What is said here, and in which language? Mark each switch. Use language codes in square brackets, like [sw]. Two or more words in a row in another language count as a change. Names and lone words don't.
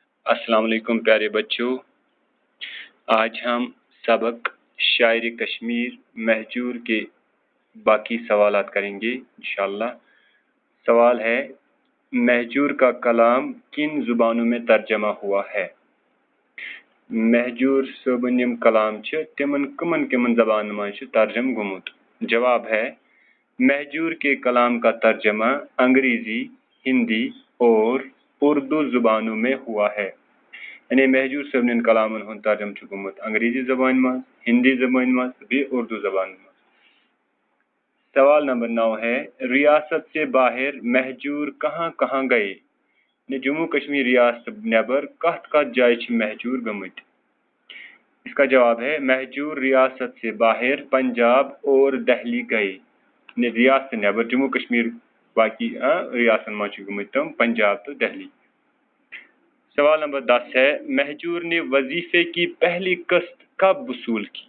[hi] अस्सलाम वालेकुम प्यारे बच्चों। आज हम सबक शायर कश्मीर महजूर के बाकी सवालात करेंगे इंशाअल्लाह। सवाल है, महजूर का कलाम किन ज़ुबानों में तर्जमा हुआ है? [ks] महजूर सोबन यम कलाम छ तिमन कमन कमन ज़बान में तर्जम गुमुत। [hi] जवाब है, महजूर के कलाम का तर्जमा अंग्रेज़ी, हिंदी और उर्दू ज़ुबानों में हुआ है। [ks] यानी महजूर सबन कलामन हुन तर्जम छ गुमुत अंग्रेज़ी ज़बान में, हिंदी ज़बान में भी उर्दू ज़बान में। [hi] सवाल नंबर 9 है, रियासत से बाहर महजूर कहाँ कहाँ गए? [ks] जम्मू कश्मीर रियासत नेबर कत कत जाय छ महजूर गमुत? [hi] इसका जवाब है, महजूर रियासत से बाहर पंजाब और दिल्ली गए। [ks] रियासत नेबर जम्मू कश्मीर बाकी रियासत में गमुत पंजाब तो दिल्ली। [hi] सवाल नंबर 10 है, महजूर ने वजीफे की पहली किस्त कब वसूल की?